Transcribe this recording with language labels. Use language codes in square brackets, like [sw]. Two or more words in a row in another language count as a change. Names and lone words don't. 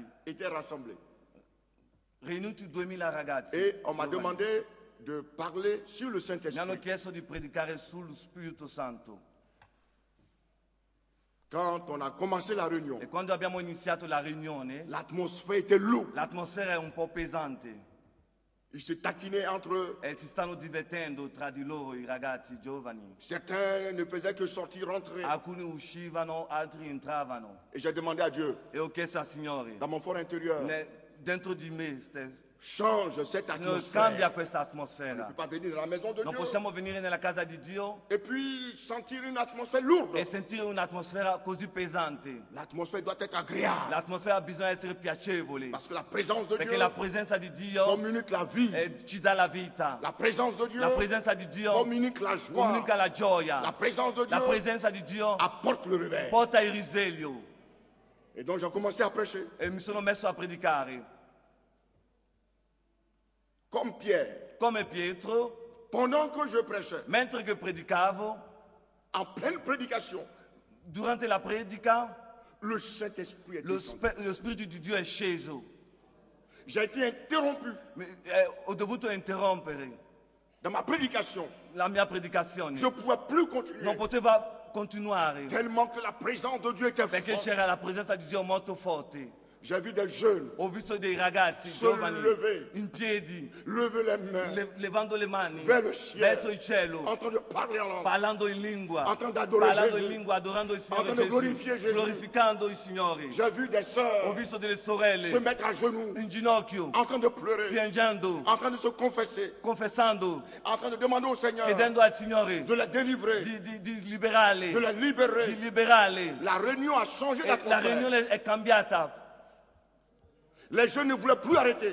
[fr] étaient rassemblés. [it] Riuniti 2000 ragazzi. [fr] Et on m'a [it] giovani. [fr] demandé de parler sur le [it] Mi hanno [fr] Saint-Esprit. [it] chiesto di predicare sullo Spirito Santo. [fr] Quand on a commencé la réunion, [it] E quando abbiamo iniziato la riunione, [fr] l'atmosphère était lourde. [it] l'atmosfera è un po' pesante [fr] Ils se taquinaient entre eux. [it] e si stanno divertendo tra di loro i ragazzi giovani. [fr] Certains ne faisaient que sortir, rentrer. [it] Alcuni uscivano, altri entravano. [fr] Et j'ai demandé à Dieu, [it] E ho chiesto al Signore, [fr] dans mon fort intérieur, [it] dentro di me, [fr] change cette [it] Signore, [fr] atmosphère. [it] cambia questa [fr] On ne [it] atmosfera. [fr] peut pas venir dans la maison de [it] Non [fr] Dieu [it] possiamo venire nella casa di Dio [fr] et puis sentir une atmosphère lourde. [it] e sentire un'atmosfera così pesante. [fr] L'atmosphère doit être agréable. [it] L'atmosfera bisogna essere piacevole, [fr] Parce que la présence de [it] perché [fr] Dieu [it] la presenza di Dio [fr] communique la vie. [it] ci dà la vita. [fr] La présence de Dieu [it] La presenza di Dio [fr] communique la joie. [it] comunica la gioia. [fr] La présence de [it] La [fr] Dieu [it] presenza di Dio [fr] apporte le réveil. [it] porta il risveglio. [fr] Et donc j'ai commencé à prêcher. [it] E mi sono messo a predicare. [fr] Comme Pierre. [it] Come Pietro, [fr] Pendant que je prêchais, [it] mentre che predicavo, [fr] en pleine prédication, [it] durante la predica, [fr] le Saint-Esprit est descendu. [it] lo Spirito di Dio è sceso. [fr] J'ai été interrompu [it] Ho dovuto interrompere [fr] dans ma prédication. [it] la mia predicazione. [fr] Je ne pouvais plus continuer. [it] Non poteva continuare [fr] Tellement que la présence de Dieu était [it] perché [fr] forte. [it] c'era la presenza di Dio molto forte. [fr] J'ai vu des jeunes [it] Ho visto dei ragazzi [fr] se [it] giovani [fr] lever, [it] in piedi, [fr] lever les mains [it] levando le mani [fr] vers le ciel, [it] verso il cielo, [fr] en train de parler en langue, [it] parlando in lingua, [fr] en train d'adorer [it] parlando [fr] Jésus, [it] in lingua, adorando il [fr] en [it] Signore [fr] train de glorifier [it] Gesù, [fr] Jésus. [it] glorificando il Signore. [fr] J'ai vu des [it] Ho [fr] sœurs [it] visto delle sorelle [fr] se mettre à genoux, [it] in ginocchio, [fr] en train de pleurer, [it] piangendo, [fr] en train de se confesser, [it] confessando, [fr] en train de demander au Seigneur [it] chiedendo al Signore [fr] de les délivrer, [it] di liberarle, [fr] de les libérer. [it] di liberarle. [fr] La réunion a changé [it] E la [fr] d'atmosphère. [it] riunione è cambiata. [fr] Les jeunes ne voulaient plus arrêter.